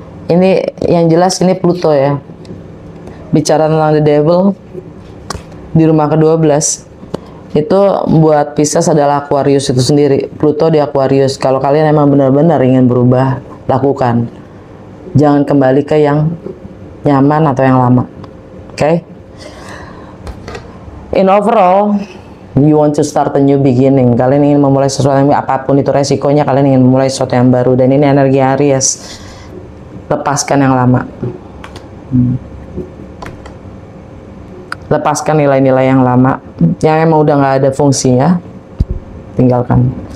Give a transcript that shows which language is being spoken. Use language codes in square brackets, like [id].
[id] Ini yang jelas ini Pluto ya. Bicara tentang The Devil di rumah ke-12. Itu buat Pisces adalah Aquarius itu sendiri. Pluto di Aquarius. Kalau kalian emang benar-benar ingin berubah, lakukan. Jangan kembali ke yang nyaman atau yang lama. Oke? [en] In overall, you want to start a new beginning. [id] Kalian ingin memulai sesuatu yang apapun itu resikonya, kalian ingin memulai sesuatu yang baru. Dan ini energi Aries. Lepaskan yang lama. Lepaskan nilai-nilai yang lama yang emang udah nggak ada fungsinya, tinggalkan.